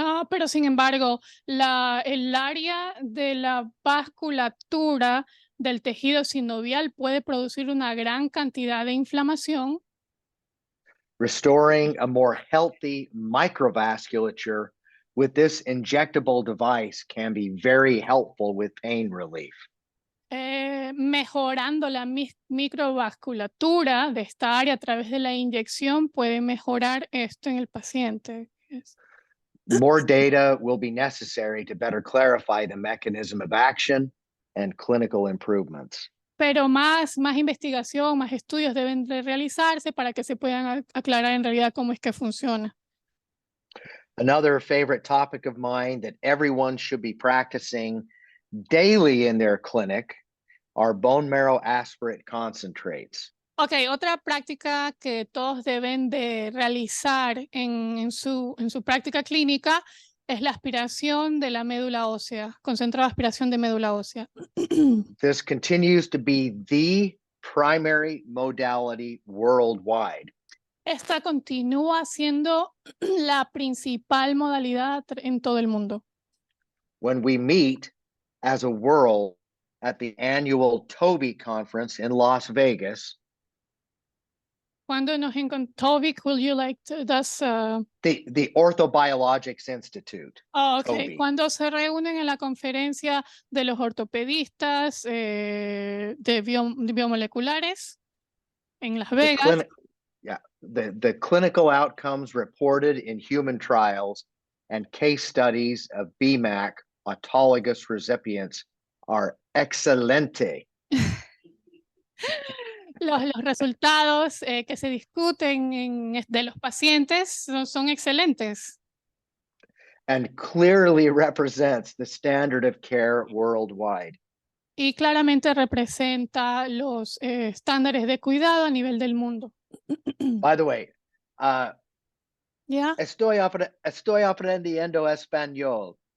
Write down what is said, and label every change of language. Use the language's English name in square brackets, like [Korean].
[Spanish] Pero sin embargo, el área de la vasculatura del tejido sinovial puede producir una gran cantidad de inflamación. [English] Restoring a more healthy microvasculature with this injectable device can be very helpful with pain relief. [Spanish] Mejorando la microvasculatura de esta área a través de la inyección puede mejorar esto en el paciente. [English] Yes. More data will be necessary to better clarify the mechanism of action and clinical improvements. [Spanish] Pero más investigación, más estudios deben de realizarse para que se puedan aclarar en realidad cómo es que funciona. [English] Another favorite topic of mine that everyone should be practicing daily in their clinic are bone marrow aspirate concentrates. [Spanish] Ok, otra práctica que todos deben de realizar en su práctica clínica es la aspiración de la médula ósea, concentrada aspiración de médula ósea. [English] This continues to be the primary modality worldwide. [Spanish] Esta continúa siendo la principal modalidad en todo el mundo. [English] When we meet as a world at the annual TOBY conference in Las Vegas, [Spanish] Cuando nos encontramos, [English] Tovik, will you like to, the Orthobiologics Institute. okay. Toby. [Spanish] Cuando se reúnen en la conferencia de los ortopedistas de biomoleculares en Las [English] The [Spanish] Vegas, [English] the clinical outcomes reported in human trials and case studies of BMAC autologous recipients are excelente. [Spanish] los resultados que se discuten de los pacientes son excelentes [English] And clearly represents the standard of care worldwide. [Spanish] y claramente representa los estándares de cuidado a nivel del mundo. [English] By the way, [Spanish] ¿Ya? estoy aprendiendo español.